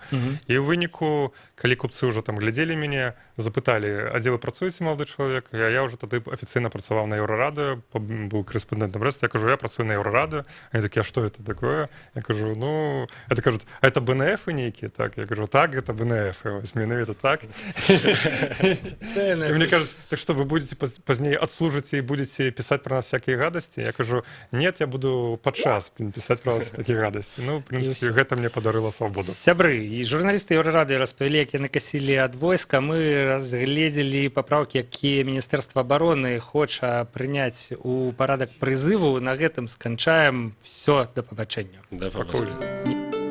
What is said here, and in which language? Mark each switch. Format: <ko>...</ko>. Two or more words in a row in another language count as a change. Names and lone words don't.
<be>І ў выніку, калі купцы ўжо там глядзелі мяне, запыталі, а дзе вы працуеце, малады чалавек? Я ўжо тады афіцыйна працаваў на Еўрарадыё, быў корэспондэнтам Брэста. Я кажу, я працую на Еўрарадыё. Они такія, а што гэта такое? Я кажу, ну, это кажуць, а это БНФ-ы нейкія? Так, я кажу, так, это БНФ-ы, вось менавіта так.</be> <ru>И мне кажется, так что вы будете позднее отслужите и будете писать про нас всякие гадости? Я кажу, нет, я буду подчас писать про вас такие гадости. Ну, в принципе, гэта мне подарило свободу.</ru> <be>Сябры, і журналісты Еўрарадыё распавялі, як яны касілі ад войска. Мы разгледзелі папраўкі, якія Міністэрства абароны хоча прыняць у парадак прызыву. На гэтым сканчаем. Всё, да пабачэння.</be> <uk>Да побачення.</uk>